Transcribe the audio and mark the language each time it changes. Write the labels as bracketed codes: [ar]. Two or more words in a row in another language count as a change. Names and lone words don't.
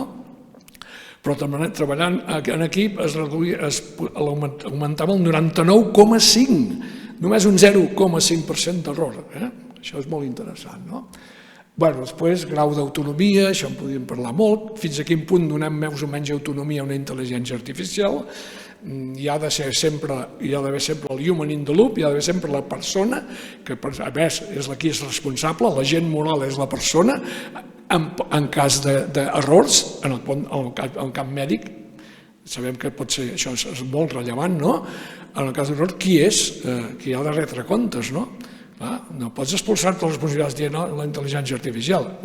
[ca] Però treballant en equip augmentava el 99,5%, només un 0,5% d'error. Això és molt interessant, no? Després, grau d'autonomia, això en podríem parlar molt, fins a quin punt donem més o menys autonomia a una intel·ligència artificial, hi ha d'haver sempre el [en] human in the loop, [ca] hi ha d'haver sempre la persona, que a més és qui és responsable, l'agent moral és la persona, en cas d'errors, en el camp mèdic, sabem que pot ser, això és molt rellevant, no? En el cas d'errors, qui és? Qui ha de retre comptes, no? No pots expulsar-te les responsabilitats dient la intel·ligència artificial, no.